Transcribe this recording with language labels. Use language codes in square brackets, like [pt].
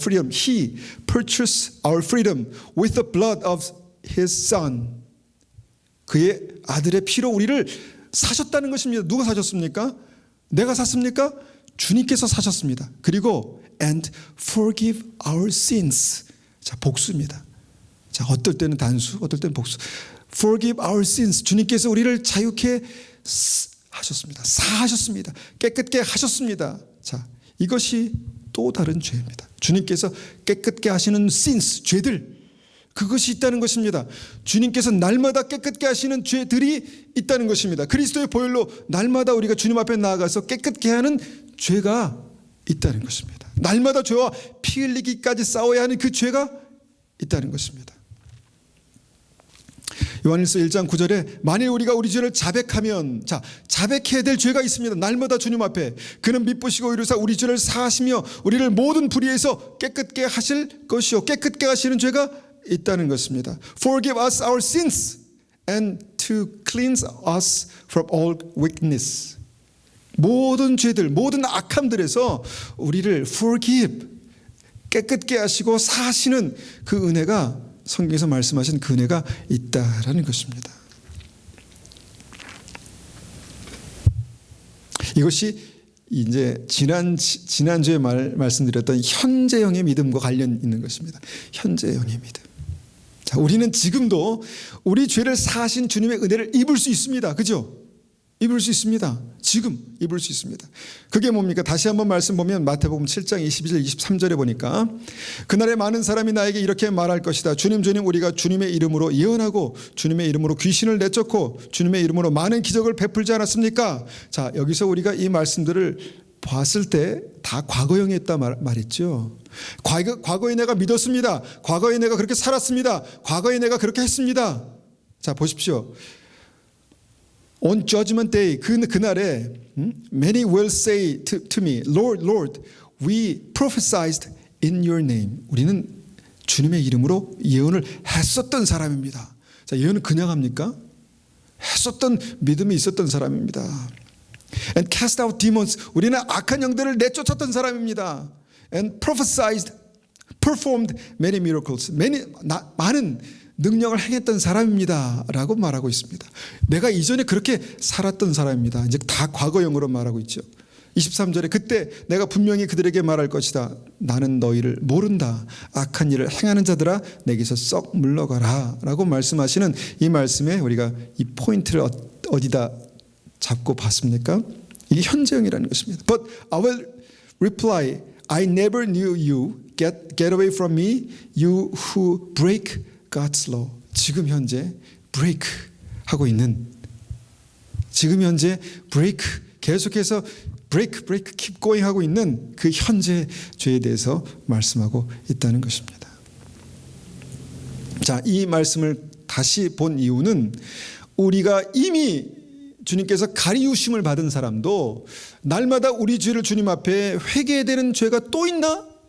[en] He purchased our freedom with the blood of His Son. [ko] 그의 아들의 피로 우리를 사셨다는 것입니다. 누가 사셨습니까? 내가 샀습니까? 주님께서 사셨습니다. [en] 그리고 and forgive our sins. [ko] 자, 복수입니다. 자, 어떨 때는 단수, 어떨 때는 복수. [en] Forgive our sins. [ko] 주님께서 우리를 자유케 하셨습니다. 사하셨습니다. 깨끗게 하셨습니다. 자, 이것이 또 다른 죄입니다. 주님께서 깨끗게 하시는 sins, 죄들, 그것이 있다는 것입니다. 주님께서 날마다 깨끗게 하시는 죄들이 있다는 것입니다. 그리스도의 보혈로 날마다 우리가 주님 앞에 나아가서 깨끗게 하는 죄가 있다는 것입니다. 날마다 죄와 피 흘리기까지 싸워야 하는 그 죄가 있다는 것입니다. 요한일서 1장 9절에 만일 우리가 우리 죄를 자백하면, 자백해야 될 죄가 있습니다. 날마다 주님 앞에 그는 미쁘시고 이루사 우리 죄를 사하시며 우리를 모든 불의에서 깨끗게 하실 것이요, 깨끗게 하시는 죄가 있다는 것입니다. [en] Forgive us our sins and to cleanse us from all weakness. [ko] 모든 죄들, 모든 악함들에서 우리를 forgive, 깨끗게 하시고 사하시는 그 은혜가, 성경에서 말씀하신 그 은혜가 있다라는 것입니다. 이것이 이제 지난주에 말씀드렸던 현재형의 믿음과 관련 있는 것입니다. 현재형의 믿음. 자, 우리는 지금도 우리 죄를 사하신 주님의 은혜를 입을 수 있습니다. 그죠? 입을 수 있습니다. 지금 입을 수 있습니다. 그게 뭡니까? 다시 한번 말씀 보면 마태복음 7장 22절 23절에 보니까 그날에 많은 사람이 나에게 이렇게 말할 것이다. 주님 주님, 우리가 주님의 이름으로 예언하고 주님의 이름으로 귀신을 내쫓고 주님의 이름으로 많은 기적을 베풀지 않았습니까? 자, 여기서 우리가 이 말씀들을 봤을 때 다 과거형이었다 말했죠. 과거에 내가 믿었습니다. 과거에 내가 그렇게 살았습니다. 과거에 내가 그렇게 했습니다. 자, 보십시오. [en] On Judgment Day, 그날에 many will say to me, Lord, Lord, we prophesied in your name. [ko] 우리는 주님의 이름으로 예언을 했었던 사람입니다. 자, 예언은 그냥 합니까? 했었던 믿음이 있었던 사람입니다. [en] And cast out demons. [ko] 우리는 악한 영들을 내쫓았던 사람입니다. [en] And prophesied, performed many miracles. [ko] 많은 능력을 행했던 사람입니다 라고 말하고 있습니다. 내가 이전에 그렇게 살았던 사람입니다. 이제 다 과거형으로 말하고 있죠. 23절에 그때 내가 분명히 그들에게 말할 것이다. 나는 너희를 모른다. 악한 일을 행하는 자들아 내게서 썩 물러가라 라고 말씀하시는 이 말씀에 우리가 이 포인트를 어디다 잡고 봤습니까? 이게 현재형이라는 것입니다. [en] But I will reply, I never knew you. Get away from me, you who break God's law. [ko] 지금 현재 break 하고 있는, 지금 현재 break, 계속해서 break, keep going 하고 있는 그 현재 죄에 대해서 말씀하고 있다는 것입니다. 자, 이 말씀을 다시 본 이유는 우리가 이미 주님께서 가리우심을 받은 사람도 날마다 우리 죄를 주님 앞에 회개해야 되는 죄가 또 있나?